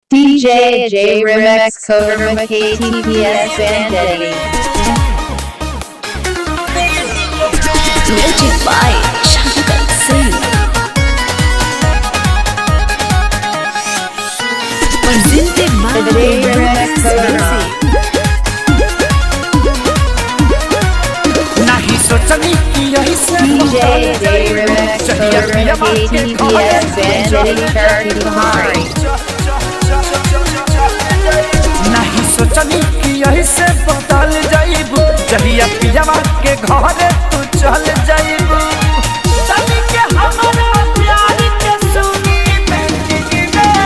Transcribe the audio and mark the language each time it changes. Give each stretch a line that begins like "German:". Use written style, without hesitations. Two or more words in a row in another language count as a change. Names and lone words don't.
English: DJ J Remix Coderma KTPS Bandetti. Music by Shankar Singh. Presented by J Remix Coderma.
Bhojpuri: नहीं सोचनी कि यही से
English: DJ J Remix Coderma KTPS Bandetti Cherokee Bahari.
Bhojpuri: नहीं सोचनी कि यही से बदल जाइबू जहिया पियावा के घरे तू चल जाइबू तनी के हमारा प्यार के सुनी बैंकिंग में